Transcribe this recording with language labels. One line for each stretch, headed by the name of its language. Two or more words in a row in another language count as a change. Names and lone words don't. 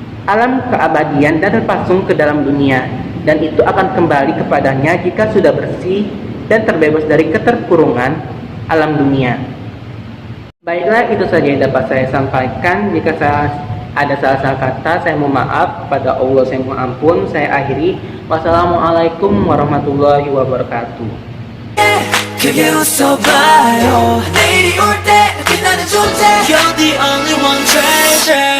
Indonesian: alam keabadian dan terpasung ke dalam dunia, dan itu akan kembali kepadanya jika sudah bersih dan terbebas dari keterkurungan alam dunia. Baiklah, itu saja yang dapat saya sampaikan. Jika saya ada salah-salah kata, saya mohon maaf. Pada Allah saya mohon ampun. Saya akhiri.
Arabic: والسلام عليكم ورحمة الله وبركاته.
Korean: 그게 웃어봐요 내일이 올 때 빛나는 존재
English: You're the only one treasure